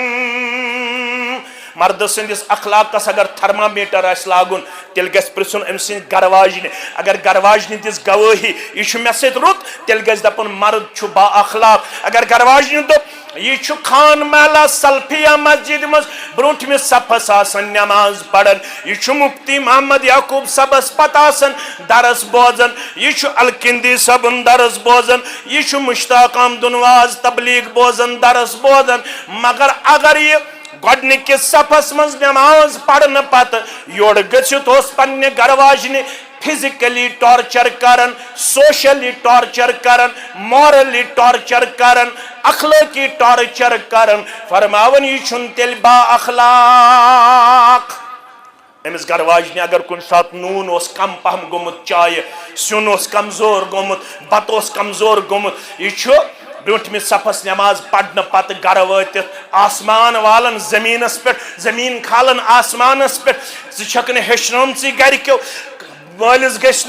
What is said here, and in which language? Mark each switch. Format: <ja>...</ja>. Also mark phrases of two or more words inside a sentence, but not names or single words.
<ks>مرد سندس اخلاق کس اگر تھرمامیٹر آس لاگن تیل گس پرسن ام سن گرواجن اگر گرواجن دس گواہی یہ مے سۭتۍ رُت تیل گس دپن مرد چھُ با اخلاق اگر گرواجن دپ یہ چھُ خان محلہ سلفیہ مسجد مز برونٹھ صفس آسن نماز پڑھن یہ چھُ مفتی محمد یعقوب صبس پتہ آسن درس بوزن یہ چھُ الکندی صبن درس بوزن یہ چھُ مشتاق احمد نواز تبلیغ بوزن درس بوزن مگر اگر یہ گۄڈنِکِس صفس مز نماز پڑھن پتہ یور گژھِتھ اوس پننہِ گرواجنہِ</ks> <en>physically torture</en> <ks>کرن</ks> <en>socially torture</en> <ks>کرن</ks> <en>morally torture</en> <ks>کرن</ks> <en>ethically torture</en> <ks>کرن فرماون یہ چھن تیل با اخلاق امس گرواجنہِ اگر کن سات نون اوس کم پہم گومت چائے سیون اوس کمزور گومت بت اوس کمزور گومت یہ چھُ برونٹھ صفس نماز پڑھن پتہ گر واتت آسمان والن زمینس پہ زمین کھالن آسمانس پہ ژٕ ہیچنٲمژٕے گرِکیو والس گژھنے</ks>